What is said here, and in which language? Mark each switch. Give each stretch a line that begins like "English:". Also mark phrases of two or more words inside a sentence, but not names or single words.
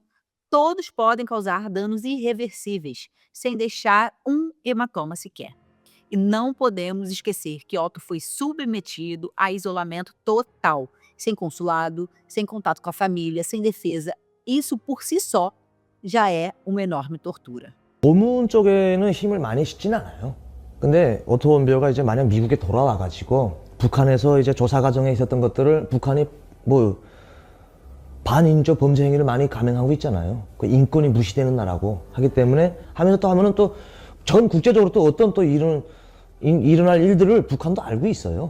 Portuguese: Todos podem causar danos irreversíveis, sem deixar um hematoma sequer. E não podemos esquecer que Otto foi submetido a isolamento total, sem consulado, sem contato com a família, sem defesa. Isso por si só já é uma enorme tortura.
Korean: 고문 쪽에는 힘을 많이 싣진 않아요. 근데 오토 원비어가 이제 만약 미국에 돌아와 가지고 북한에서 이제 조사 과정에 있었던 것들을 북한이 뭐 반인적 범죄 행위를 많이 감행하고 있잖아요. 그 인권이 무시되는 나라고 하기 때문에 하면서 또 하면은 또 전 국제적으로 또 어떤 또 일어날 일들을 북한도 알고 있어요.